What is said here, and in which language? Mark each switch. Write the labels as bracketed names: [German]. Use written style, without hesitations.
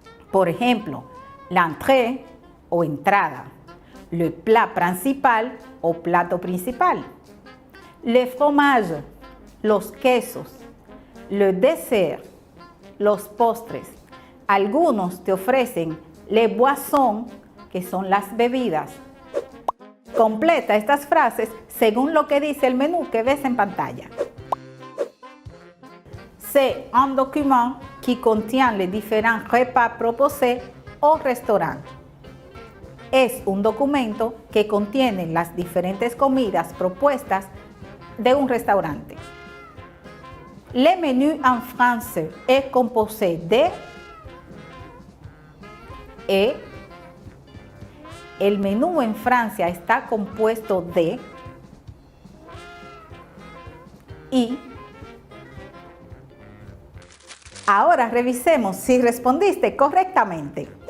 [Spanish] Por ejemplo, l'entrée o entrada, le plat principal o plato principal, le fromage, los quesos, le dessert, los postres. Algunos te ofrecen les boissons, que son las bebidas. Completa estas frases según lo que dice el menú que ves en pantalla. [French] C'est un document qui contient les différents repas proposés au restaurant. [Spanish] Es un documento que contiene las diferentes comidas propuestas de un restaurante. [French] Le menu en français est composé de et. [Spanish] El menú en Francia está compuesto de y. Ahora revisemos si respondiste correctamente.